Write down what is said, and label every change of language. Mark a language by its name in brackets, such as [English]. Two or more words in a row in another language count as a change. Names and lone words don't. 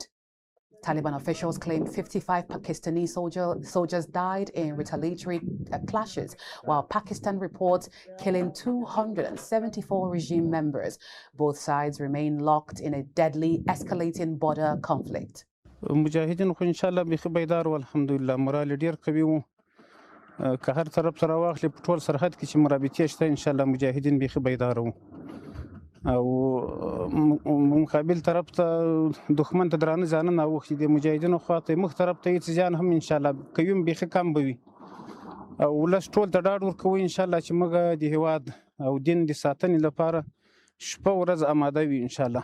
[English] Taliban officials claim 55 Pakistani soldiers died in retaliatory clashes, while Pakistan reports killing 274 regime members. Both sides remain locked in a deadly, escalating border conflict. [Pashto] مجاهدین خو [Arabic] ان شاء الله [Pashto] بخ بیدار والحمدلله مورال ډیر قوي وو که هر طرف سره واخلې په ټول سرحد کې چې مرابطې شته [Arabic] ان شاء الله [Pashto] مجاهدین بخ بیدار وو او مقابل طرف ته دښمن ته درانه ځانونه اوښتي دي مجاهدینو خواته مخ طرف ته هېڅ ځان هم [Arabic] انشاءالله [Pashto] کوي بیخي کم به وي او ولس ټول ته ډاډ ورکوو [Arabic] انشاءالله [Pashto] چې موږ د هېواد او دین د ساتنې لپاره شپه ورځ اماده وي [Arabic] انشاءالله.